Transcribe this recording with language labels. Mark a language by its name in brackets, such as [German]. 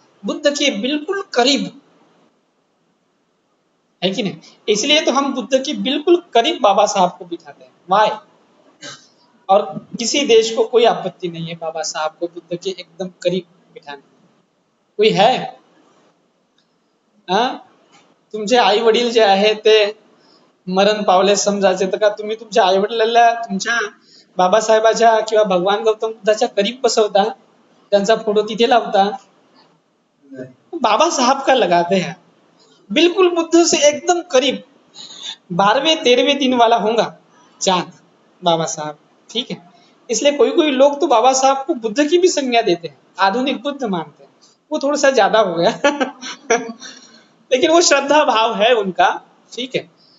[Hindi] बुद्ध के बिल्कुल करीब है कि नहीं? इसलिए तो हम बुद्ध के बिल्कुल करीब बाबा साहब को बिठाते हैं। वाई? और किसी देश को कोई आपत्ति नहीं है बाबा साहब को बुद्ध के एकदम करीब बिठाने में। कोई है? हा? [Marathi] तुमचे आई वडील जे आहे ते मरण पावले समजायचे, तर का तुम्ही तुमच्या आई वडिलांना तुमच्या बाबासाहेबाच्या किंवा भगवान गौतम बुद्धाच्या करीब बसवता, त्यांचा फोटो तिथे लावता? [Hindi] बाबा साहब का लगाते हैं, बिल्कुल बुद्ध से एकदम करीब। 12वें 13वें दिन वाला होगा चांद बाबा साहब, ठीक है। इसलिए कोई कोई लोग तो बाबा साहब को बुद्ध की भी संज्ञा देते हैं, आधुनिक बुद्ध मानते हैं। वो थोड़ा सा ज्यादा हो गया लेकिन वो श्रद्धा भाव है उनका, ठीक है।